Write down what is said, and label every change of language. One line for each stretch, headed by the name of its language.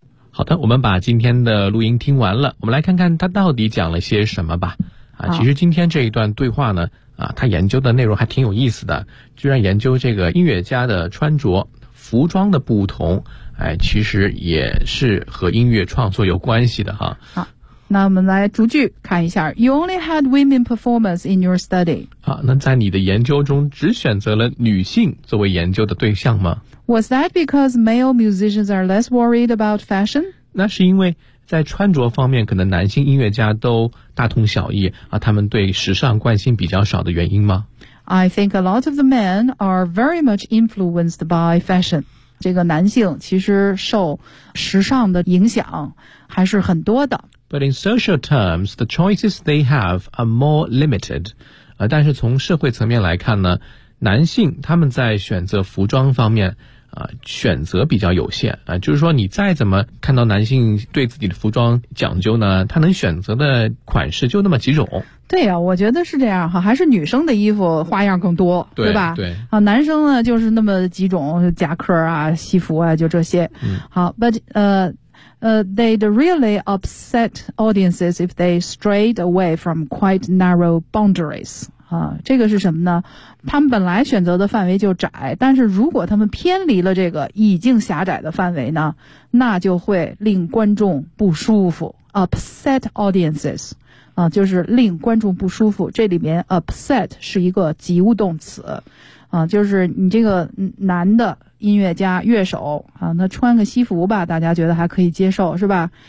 Chinese: 好的，我们把今天的录音听完了，我们来看看他到底讲了些什么吧。啊，其实今天这一段对话呢，啊，他研究的内容还挺有意思的，居然研究这个音乐家的穿着、服装的不同，哎，其实也是和音乐创作有关系的哈。好，那我们来逐句看一下。
English: You only had women performers in your study.
Chinese: 啊，那在你的研究中只选择了女性作为研究的对象吗？
English: Was that because male musicians are less worried about fashion?
Chinese: 那是因为在穿着方面可能男性音乐家都大同小异啊，他们对时尚关心比较少的原因吗？
English: I think a lot of the men are very much influenced by fashion.
Chinese: 这个男性其实受时尚的影响还是很多的。
English: But in social terms, the choices they have are more limited.
Chinese: 但是从社会层面来看呢，男性他们在选择服装方面选择比较有限啊，就是说你再怎么看到男性对自己的服装讲究呢，他能选择的款式就那么几种。对啊，我觉得是这样哈，还是女生的衣服花样更多，对吧？对啊，男生呢就是那么几种，夹克啊、西服啊，就这些。嗯，好
English: ，but they'd really upset audiences if they strayed away from quite narrow boundaries。
Chinese: 啊，这个是什么呢？他们本来选择的范围就窄，但是如果他们偏离了这个已经狭窄的范围呢，那就会令观众不舒服。
English: Upset audiences，
Chinese: 啊，就是令观众不舒服。这里面 upset 是一个及物动词，啊，就是你这个男的音乐家乐手啊，那穿个西服吧，大家觉得还可以接受是吧？